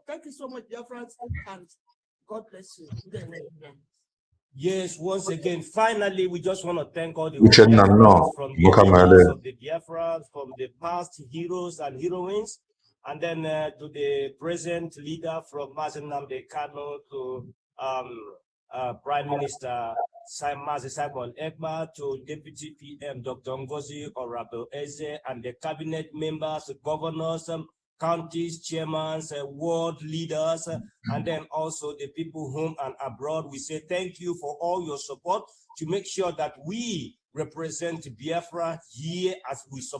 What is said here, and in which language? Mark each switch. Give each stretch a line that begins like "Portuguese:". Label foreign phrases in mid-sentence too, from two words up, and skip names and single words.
English: Thank you so much, Biafrans, and God bless you. Yes, once again, finally, we just want to thank all the Which Biafrans, from the Mele. leaders of the Biafrans, from the past heroes and heroines, and then to the present leader from Mazi Nnamdi Kanu to Prime Minister Mazi Simon Ekpa, to Deputy PM Dr. Ngozi Orabe-Eze, and the cabinet members, governors, counties, chairmen, world leaders, and then also the people home and abroad. We say thank you for all your support to make sure that we represent Biafra here as we support.